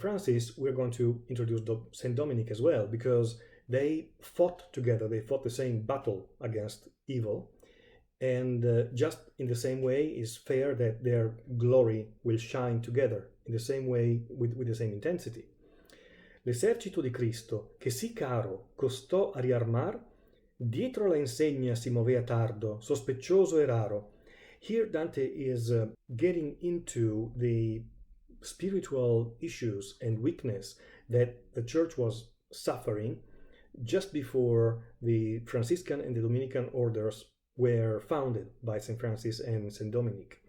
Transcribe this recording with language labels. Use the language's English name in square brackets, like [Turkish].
[English] Francis, we're going to introduce St. Dominic as well, because they fought together, they fought the same battle against evil, and just in the same way is fair that their glory will shine together in the same way, with the same intensity. [Italian] L'esercito di Cristo, che sì caro costò a riarmar, dietro la insegna si movea tardo, sospicioso e raro. [English] Here Dante is getting into the spiritual issues and weakness that the church was suffering just before the Franciscan and the Dominican orders were founded by St. Francis and St. Dominic.